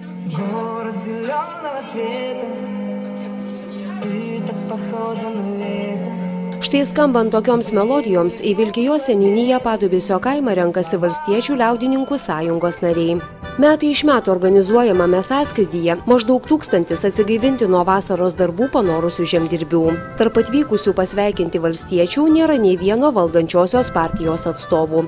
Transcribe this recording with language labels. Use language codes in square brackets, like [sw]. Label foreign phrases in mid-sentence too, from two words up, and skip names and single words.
[ru] Город зеленого цвета, ты так похожа на лето. [lt] Štai skambant tokioms melodijoms į Vilkijos seniūniją Padubysio kaimą renkasi Valstiečių liaudininkų sąjungos nariai. Metai iš metų organizuojamame sąskrydyje maždaug 1000 atsigaivinti nuo vasaros darbų panorusių žemdirbių. Tarp atvykusių pasveikinti valstiečių nėra nei vieno valdančiosios partijos atstovų.